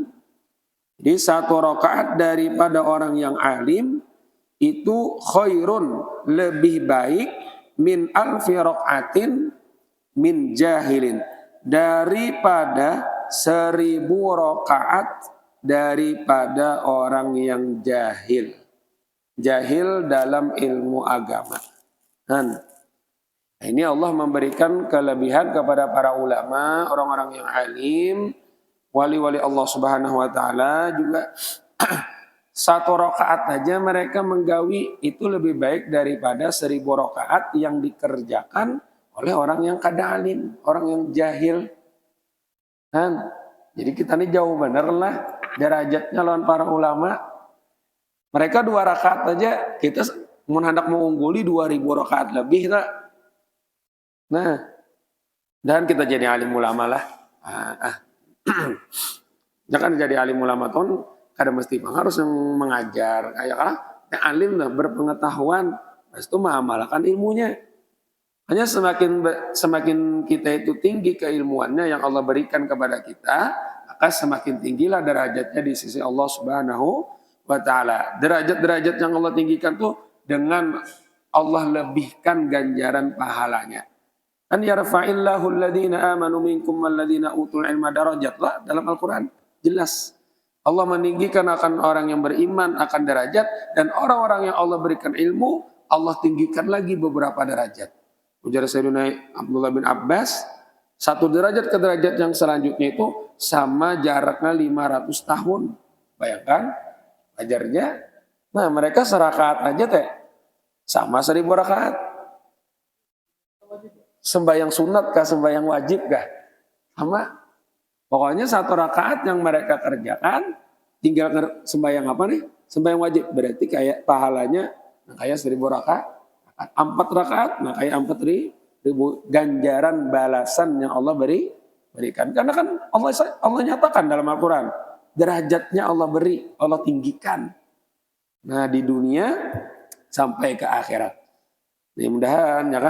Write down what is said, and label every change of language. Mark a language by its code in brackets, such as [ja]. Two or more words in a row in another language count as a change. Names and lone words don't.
[id] Jadi satu rakaat daripada orang yang alim itu khairun, lebih baik [ar] من ألف ركعة من جاهلين, [id] daripada 1000 rakaat daripada orang yang jahil. Jahil dalam ilmu agama. Nah, ini Allah memberikan kelebihan kepada para ulama, orang-orang yang alim, wali-wali Allah [ar] Subhanahu wa taala [id] juga satu rakaat aja mereka menggawi itu lebih baik daripada 1000 rakaat yang dikerjakan oleh orang yang kada alim, orang yang jahil. Kan? Jadi kita ini jauh bener lah derajatnya lawan para ulama. Mereka 2 rakaat aja, kita hendak mengungguli 2000 rakaat lebih tak? Nah, dan kita jadi alim ulama lah. Jangan jadi alim ulama tuh kada mesti harus mengajar. Kayak yang alim lah berpengetahuan, pas itu mengamalkan ilmunya. Hanya semakin kita itu tinggi keilmuannya yang Allah berikan kepada kita, maka semakin tinggilah derajatnya di sisi Allah [ar] Subhanahu wa taala. [id] Derajat-derajat yang Allah tinggikan tuh dengan Allah lebihkan ganjaran pahalanya. [ar] أن يرفع الله الذين آمنوا منكم والذين أوتوا العلم درجات [id] lah dalam Al-Quran. Jelas. Allah meninggikan akan orang yang beriman akan derajat dan orang-orang yang Allah berikan ilmu Allah tinggikan lagi beberapa derajat. Ujar Sayyidina Abdullah bin Abbas, satu derajat ke derajat yang selanjutnya itu sama jaraknya 500 tahun. Bayangkan ajarnya. Nah, mereka serakaat aja teh sama 1000 rakaat. Sembahyang sunat kah, sembahyang wajib kah? Sama. Pokoknya satu rakaat yang mereka kerjakan, tinggal sembahyang apa nih? Sembahyang wajib. Berarti kayak pahalanya kayak 1000 rakaat. 4 rakaat, nah kayak 4.000 ganjaran balasan yang Allah berikan. Karena kan Allah nyatakan dalam Al-Quran, derajatnya Allah beri, Allah tinggikan. Nah di dunia sampai ke akhirat. Mudah-mudahan ya kah?